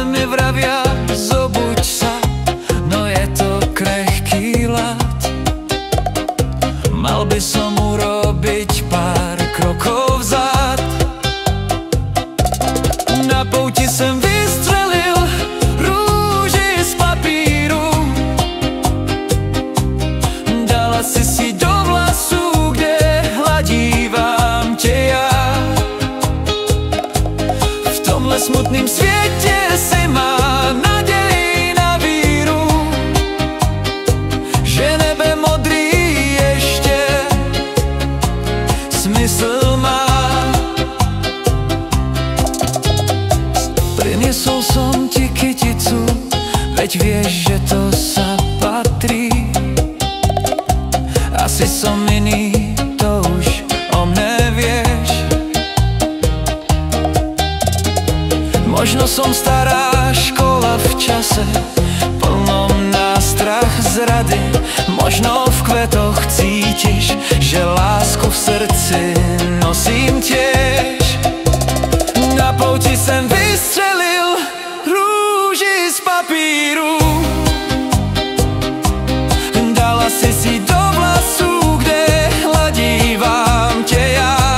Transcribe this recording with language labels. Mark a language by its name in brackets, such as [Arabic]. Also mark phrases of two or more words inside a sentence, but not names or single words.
[Slovak] vravia zobuď sa, no je to krehký ľad. Mal by som urobiť pár krokov vzad. [Czech] Na pouti jsem vystřelil růži z papíru. Dala si do vlasů, kde hladívám tě já. V tomhle smutným světě si má naději na víru, že nebe modrý ještě smysl má. [Slovak] Priniesol som ti kyticu, veď vieš, že to sa patrí. Asi som iný, to už o mne vieš. Možno som stará škola v čase plnom nástrah zrady. Možno v kvetoch cítiš, že lásku v srdci nosím tiež. [Czech] Na pouti jsem vystřelil růži z papíru. Dala si do vlasů, kde hladívám tě já.